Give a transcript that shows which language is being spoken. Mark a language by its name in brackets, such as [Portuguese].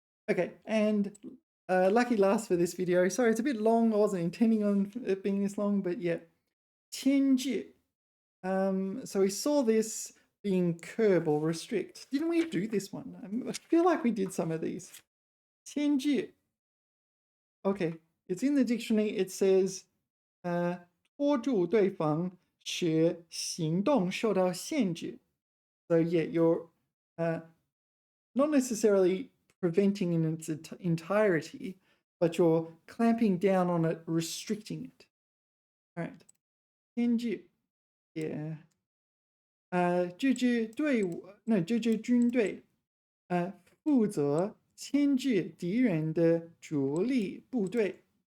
[English] Okay, and lucky last for this video. Sorry, it's a bit long. I wasn't intending on it being this long, but yeah. [Chinese] 牵制. [English] So we saw this being curb or restrict. Didn't we do this one? I feel like we did some of these. [Chinese] 牵制. [English] Okay, it's in the dictionary. It says [Chinese] 拖住对方使行动受到限制. [English] So yeah, you're not necessarily preventing in its entirety, but you're clamping down on it, restricting it. All right. 牵制.Yeah. [Chinese] 这支军队负责牵制敌人的主力部队.